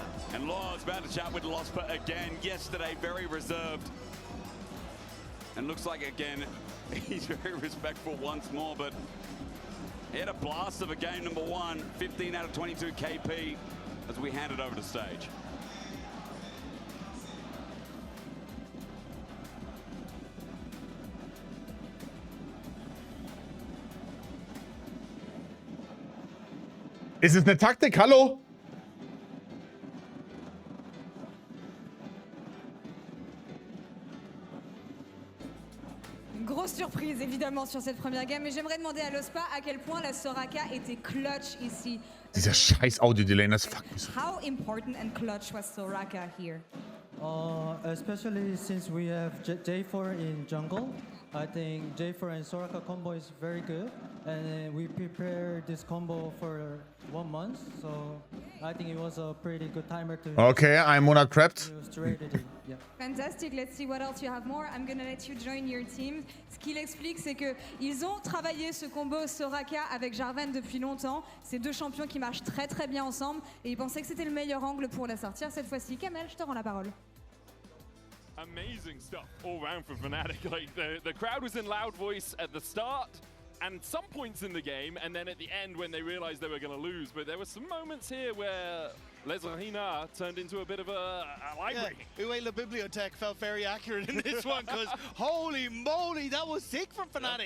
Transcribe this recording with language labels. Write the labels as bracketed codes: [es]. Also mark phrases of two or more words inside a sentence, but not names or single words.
[en] And Law's about to chat with Losper again. Yesterday, very reserved. And looks like, again, he's very respectful once more, but he had a blast of a game number 1. 15 out of 22 KP as we hand it over to stage. [de] Ist es eine Taktik? Hallo? [fr] Grosse surprise évidemment sur cette première game, mais j'aimerais demander à Lospa à quel point la Soraka était clutch ici. [de] Dieser scheiß Audio-Delay, das fuckt mich so. [en] How important and clutch was Soraka here? Especially since we have J4 in jungle, I think J4 and Soraka combo is very good, and we prepared this combo for 1 month, so I think it was a pretty good timer to [de] Okay, ein Monat prepped. [en] straight it in. Yeah. Fantastic, let's see what else you have more. I'm gonna let you join your team. [fr] Ce qu'il explique, c'est que ils ont travaillé ce combo Soraka avec Jarvan depuis longtemps. C'est deux champions qui marchent très très bien ensemble et ils pensaient que c'était le meilleur angle pour la sortir cette fois-ci. Kamel, je te rends la parole. [en] Amazing stuff all round for Fnatic. Like the crowd was in loud voice at the start and some points in the game, and then at the end when they realized they were going to lose. But there were some moments here where Lesrahina turned into a bit of a library. Yeah, Uwe La Bibliothèque felt very accurate in this one because holy moly, that was sick from Fnatic.